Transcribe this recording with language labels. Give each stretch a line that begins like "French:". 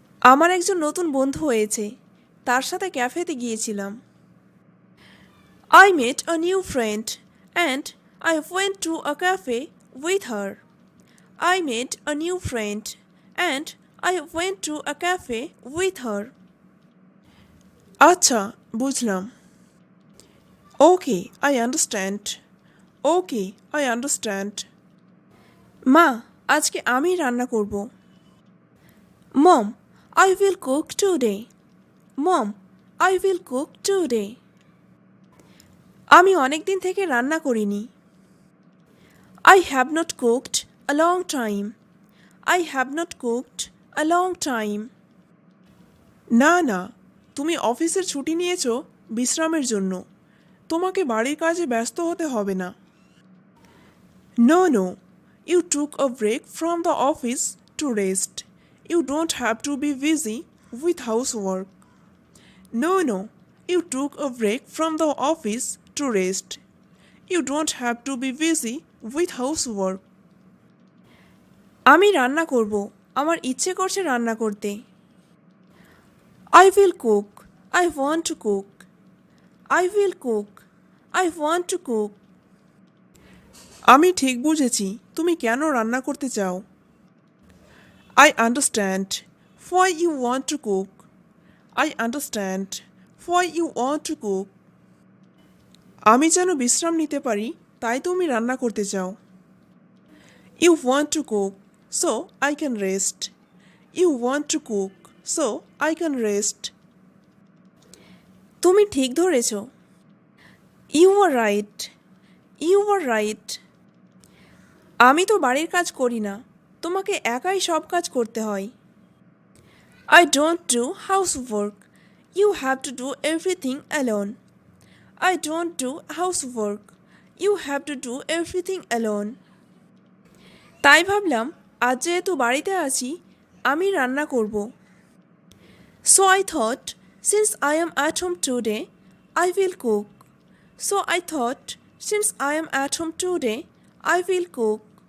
Bangla: আমার একজন নতুন বন্ধু হয়েছে, তার সাথে ক্যাফেতে গিয়েছিলাম।
English: I met a new friend and I went to a cafe with her. I met a new friend and I went to a cafe with her.
Bangla: আচ্ছা, বুঝলাম।
English: Okay, I understand. Okay, I understand.
Bangla: মা, আজকে আমি রান্না করব।
English: Mom, I will cook today. Mom, I will cook today.
Bangla: আমি অনেক দিন থেকে রান্না করিনি।
English: I have not cooked a long time. I have not cooked a long time.
Bangla: না না, তুমি অফিসের ছুটি নিয়েছো বিশ্রামের জন্য। তোমাকে বাড়ির কাজে ব্যস্ত হতে হবে না।
English: No, no, you took a break from the office to rest. You don't have to be busy with housework. No, no, you took a break from the office to rest. You don't have to be busy with housework.
Bangla: আমি রান্না করব। আমার ইচ্ছে করছে রান্না করতে।
English: I will cook. I want to cook. I will cook. I want to cook.
Bangla: আমি ঠিক বুঝেছি তুমি কেন রান্না করতে চাও।
English: I understand why you want to cook. I understand why you want to cook.
Bangla: আমি যেন বিশ্রাম নিতে পারি তাই তুমি রান্না করতে চাও।
English: You want to cook so I can rest. You want to cook so I can rest.
Bangla: তুমি ঠিক ধরেছ।
English: You are right. You are right.
Bangla: আমি তো বাড়ির কাজ করি না, তোমাকে একাই সব কাজ করতে হয়।
English: I don't do housework. You have to do everything alone. I don't do housework. You have to do everything alone.
Bangla: তাই ভাবলাম আজ যেহেতু বাড়িতে আছি আমি রান্না করব।
English: So I thought since I am at home today, I will cook. So I thought since I am at home today, I will cook.